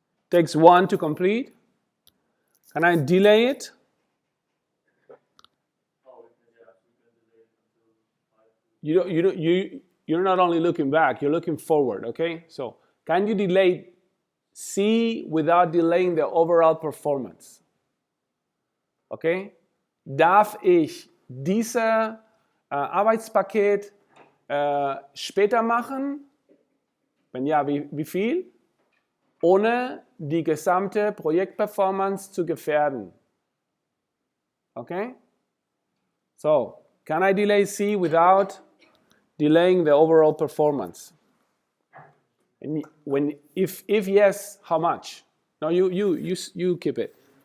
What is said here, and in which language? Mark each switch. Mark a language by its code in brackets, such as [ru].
[en] Takes 1 to complete. Can I delay it? You're not only looking back, you're looking forward, okay? So can you delay C without delaying the overall performance? Okay? [de] Darf ich dieses Arbeitspaket später machen? Wenn ja, wie viel? Ohne die gesamte Projektperformance zu gefährden. Okay? [en] So, can I delay C without delaying the overall performance? And if yes, how much? No, you keep it.